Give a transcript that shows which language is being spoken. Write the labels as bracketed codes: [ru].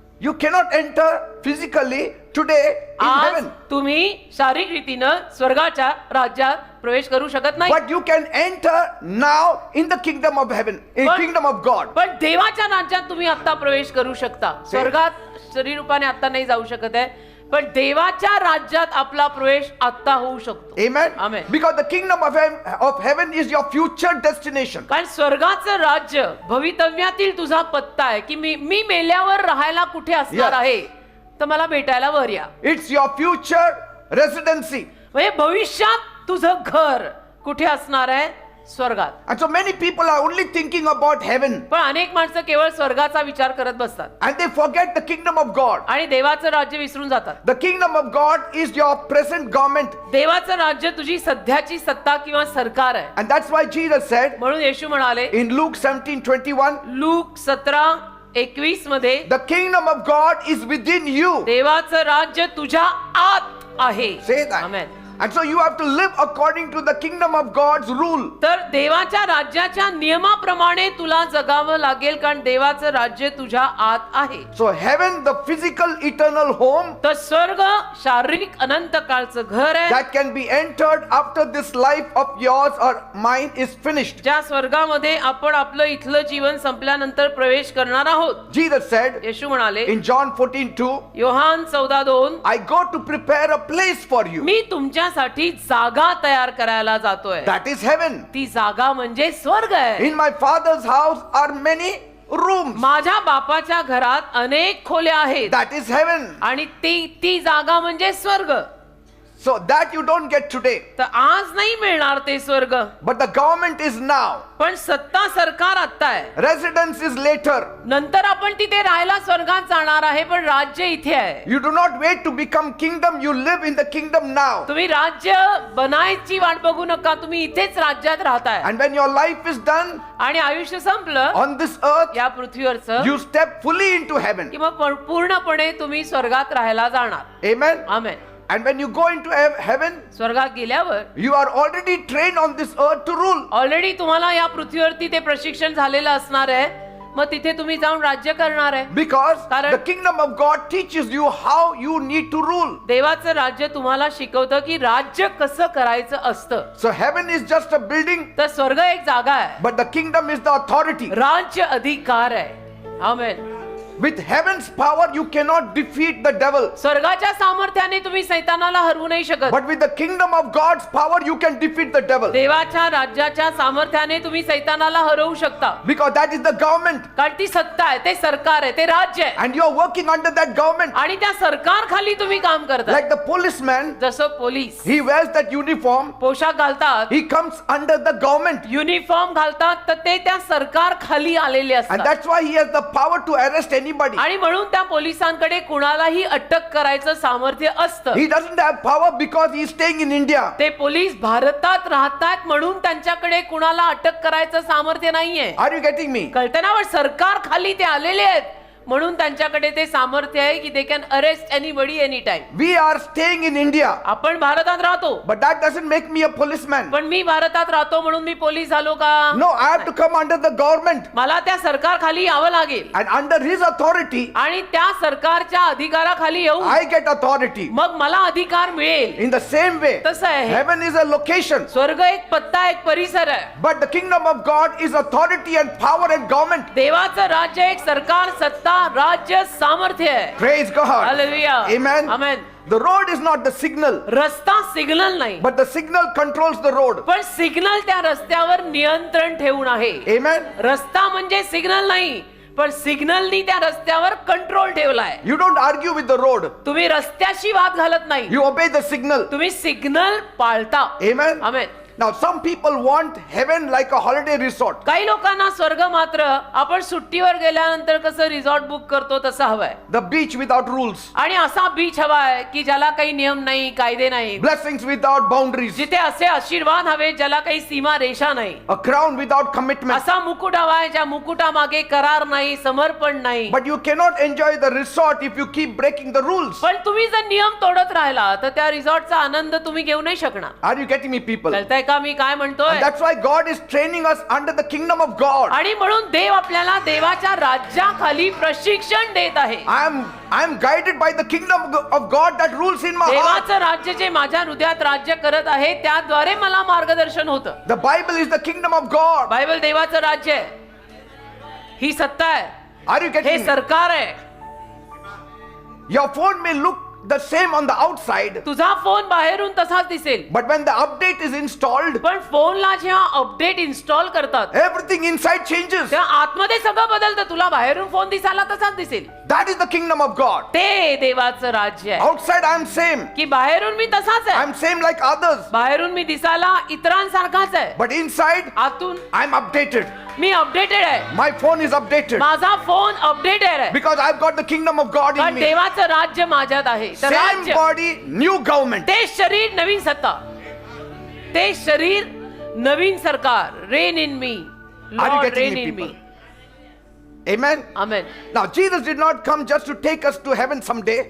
[en] You cannot enter physically today in [mr] आज [en] heaven. [mr] तुम्ही शारीरिक रीतीनं स्वर्गाच्या राज्यात प्रवेश करू शकत नाही. [en] But you can enter now in the kingdom of heaven, in But- kingdom of God. [mr] पण देवाच्या राज्यात तुम्ही आता प्रवेश करू शकता. स्वर्गात शरीर रूपाने आता नाही जाऊ शकत आहे, पण देवाच्या राज्यात आपला प्रवेश आता होऊ शकतो. [en] Amen. Amen. Because the kingdom of heaven is your future destination. [mr] कारण स्वर्गाचं राज्य भवितव्यातील तुझा पत्ता आहे की मी मेल्यावर राहायला कुठे असणार [en] Yes. [mr] आहे, तर मला भेटायला वर या. [en] It's your future residency. [mr] म्हणजे भविष्यात तुझं घर कुठे असणार आहे स्वर्गात. [en] And so many people are only thinking about heaven [mr] पण अनेक माणसं केवळ स्वर्गाचा विचार करत बसतात [en] and they forget the kingdom of God. [mr] आणि देवाचं राज्य विसरून जातात. [en] The kingdom of God is your present government. [mr] देवाचं राज्य तुझी सध्याची सत्ता किंवा सरकार आहे. [en] And that's why Jesus said [mr] म्हणून येशू म्हणाले [en] in Luke 17:21, [mr] लूक 17:21 मध्ये [en] the kingdom of God is within you. [mr] देवाचं राज्य तुझ्या आत आहे. [en] Say that. [mr] Amen. [en] And so you have to live according to the kingdom of God's rule. [mr] तर देवाच्या राज्याच्या नियमाप्रमाणे तुला जगावं लागेल कारण देवाचं राज्य तुझ्या आत आहे. [en] So heaven, the physical eternal home [mr] तर स्वर्ग शारीरिक अनंत काळचं घर आहे [en] that can be entered after this life of yours or mine is finished. [mr] ज्या स्वर्गामध्ये आपण आपलं इथलं जीवन संपल्यानंतर प्रवेश करणार आहोत. [en] Jesus said [mr] येशू म्हणाले [en] in John 14:2, [mr] Yohan 14:2 [en] I go to prepare a place for you. [mr] मी तुमच्यासाठी जागा तयार करायला जातोय. [en] That is heaven. [mr] ती जागा म्हणजे स्वर्ग आहे. [en] In my father's house are many rooms. [mr] माझ्या बापाच्या घरात अनेक खोल्या आहेत [en] That is heaven. [mr] आणि ती जागा म्हणजे स्वर्ग. [en] So that you don't get today. [mr] तर आज नाही मिळणार ते स्वर्ग [en] But the government is now. [mr] पण सत्ता सरकार आता आहे. [en] Residence is later. [mr] नंतर आपण तिथे राहायला स्वर्गात जाणार आहे पण राज्य इथे आहे. [en] You do not wait to become kingdom. You live in the kingdom now. [mr] तुम्ही राज्य बनायची वाट बघू नका. तुम्ही इथेच राज्यात राहताय [en] And when your life is done [mr] आणि आयुष्य संपलं [en] on this earth, [mr] या पृथ्वीवरचं [en] you step fully into heaven. [mr] की मग पूर्णपणे तुम्ही स्वर्गात राहायला जाणार. [en] Amen. [mr] Amen. [en] And when you go into heaven, [mr] स्वर्गात गेल्यावर [en] you are already trained on this earth to rule. [mr] Already तुम्हाला या पृथ्वीवरती ते प्रशिक्षण झालेलं असणार आहे. मग तिथे तुम्ही जाऊन राज्य करणार आहे. [en] Because [mr] कारण- [en] the kingdom of God teaches you how you need to rule. [mr] देवाचं राज्य तुम्हाला शिकवतं की राज्य कसं करायचं असतं. [en] So heaven is just a building, [mr] तर स्वर्ग एक जागा आहे. [en] but the kingdom is the authority. [mr] राज्य अधिकार आहे. आमेन. [en] With heaven's power, you cannot defeat the devil. [mr] स्वर्गाच्या सामर्थ्याने तुम्ही सैतानाला हरवू नाही शकत. [en] But with the kingdom of God's power, you can defeat the devil. [mr] देवाच्या राज्याच्या सामर्थ्याने तुम्ही सैतानाला हरवू शकता. [en] Because that is the government. [mr] कारण ती सत्ता आहे, ते सरकार आहे, ते राज्य आहे. [en] And you are working under that government. [mr] आणि त्या सरकार खाली तुम्ही काम करता. [en] Like the policeman, [mr] जसं police [en] he wears that uniform. [mr] पोशाख घालतात, [en] He comes under the government. [mr] Uniform घालतात, तर ते त्या सरकार खाली आलेले [en] And [mr] असतात. [en] that's why he has the power to arrest anybody. [mr] आणि म्हणून त्या पोलिसांकडे कुणालाही अटक करायचं सामर्थ्य असतं. [en] He doesn't have power because he is staying in India. [mr] ते पोलीस भारतात राहतात म्हणून त्यांच्याकडे कुणाला अटक करायचं सामर्थ्य नाहीये. [en] Are you getting me? [mr] कळतनावर सरकार खाली ते आलेले आहेत म्हणून त्यांच्याकडे ते सामर्थ्य आहे की [en] They can arrest anybody any time. We are staying in India. [mr] आपण भारतात राहतो [en] But that doesn't make me a policeman. [mr] पण मी भारतात राहतो म्हणून मी पोलीस झालो का? [en] No, I have to come under the government. [mr] मला त्या सरकार खाली यावं लागेल [en] And under his authority, [mr] आणि त्या सरकारच्या अधिकाराखाली येऊ [en] I get authority. [mr] मग मला अधिकार मिळेल. [en] In the same way, [mr] तसं आहे. [en] heaven is a location. [mr] स्वर्ग एक पत्ता, एक परिसर आहे. [en] But the kingdom of God is authority and power and government. [mr] देवाचं राज्य एक सरकार, सत्ता, राज्य, सामर्थ्य आहे. [en] Praise God. [mr] Hallelujah. [en] Amen. [mr] Amen. [en] The road is not the signal, [mr] रस्ता सिग्नल नाही [en] but the signal controls the road. [mr] पण सिग्नल त्या रस्त्यावर नियंत्रण ठेवून आहे. [en] Amen. [mr] रस्ता म्हणजे सिग्नल नाही पण सिग्नलनी त्या रस्त्यावर कंट्रोल ठेवलाय. [en] You don't argue with the road. [mr] तुम्ही रस्त्याशी वाद घालत नाही, [en] You obey the signal. [mr] तुम्ही सिग्नल पाळता. [en] Amen. [mr] Amen. [en] Now some people want heaven like a holiday resort. [mr] काही लोकांना स्वर्ग मात्र आपण सुट्टीवर गेल्यानंतर कसं रिसॉर्ट बुक करतो तसं हवंय. [en] The beach without rules. [mr] आणि असा बीच हवाय की ज्याला काही नियम नाही, कायदे नाही. [en] Blessings without boundaries. [mr] जिथे असे आशीर्वाद हवे ज्याला काही सीमा रेषा नाही. [en] A crown without commitment. [mr] असा मुकुट हवाय ज्या मुकुटामागे करार नाही, समर्पण नाही. [en] But you cannot enjoy the resort if you keep breaking the rules. [mr] पण तुम्ही जर नियम तोडत राहिला तर त्या रिसॉर्टचा आनंद तुम्ही घेऊ नाही शकणार. [en] Are you getting me, people? [mr] कळतंय का मी काय म्हणतोय? [en] And that's why God is training us under the kingdom of God. [mr] आणि म्हणून देव आपल्याला देवाच्या राज्याखाली प्रशिक्षण देत आहे. [en] I am guided by the kingdom of God that rules in my heart. [mr] देवाचं राज्य जे माझ्या हृदयात राज्य करत आहे त्याद्वारे मला मार्गदर्शन होतं. [en] The Bible is the kingdom of God. [mr] Bible देवाचं राज्य आहे, ही सत्ता आहे, [en] Are you [mr] हे [en] getting me? [mr] सरकार आहे. [en] Your phone may look the same on the outside, [mr] तुझा फोन बाहेरून तसाच दिसेल, [en] but when the update is installed, [mr] पण फोनला जेव्हा अपडेट इन्स्टॉल करतात [en] everything inside changes. [mr] तेव्हा आतमध्ये सगळं बदलतं. तुला बाहेरून फोन दिसायला तसाच दिसेल. [en] That is the kingdom of God. [mr] ते देवाचं राज्य आहे [en] Outside I am same. [mr] की बाहेरून मी तसाच [en] I [mr] आहे, [en] am same like others. [mr] बाहेरून मी दिसायला इतरांसारखाच आहे, [en] But inside [mr] आतून [en] I am updated. [mr] मी updated आहे. [en] My phone is updated. [mr] माझा फोन अपडेटेड आहे [en] Because I've got the kingdom of God in [mr] कारण [en] me. [mr] देवाचं राज्य माझ्यात आहे. तर [en] Same [mr] राज्य, [en] body, new government. [mr] ते शरीर, नवीन सत्ता, ते शरीर, नवीन सरकार. [en] Reign in me, Are you Lord getting me, in me. people? Amen. [mr] Amen. [en] Now Jesus did not come just to take us to heaven someday.